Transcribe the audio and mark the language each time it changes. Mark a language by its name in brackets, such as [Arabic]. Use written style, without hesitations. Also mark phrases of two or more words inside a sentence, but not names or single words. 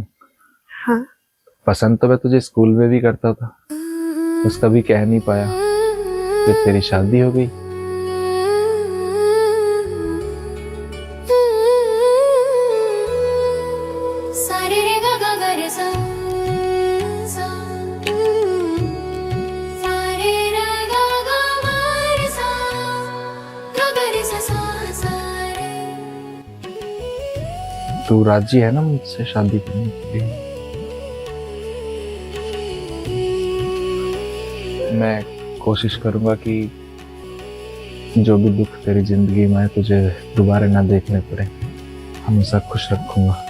[Hindi] हाँ। पसंद तो मैं तुझे स्कूल में भी करता था, बस कभी कह नहीं पाया। फिर तेरी शादी हो गई। सारे रे गा गा गा रे सा सा सारे रे गा गा मा रे सा गा गा रे सा सा सा रे। तू राजी है ना मुझसे शादी करने के लिए? मैं कोशिश करूंगा कि जो भी दुख तेरी जिंदगी में है तुझे दोबारा ना देखने पड़े। हमेशा खुश रखूंगा।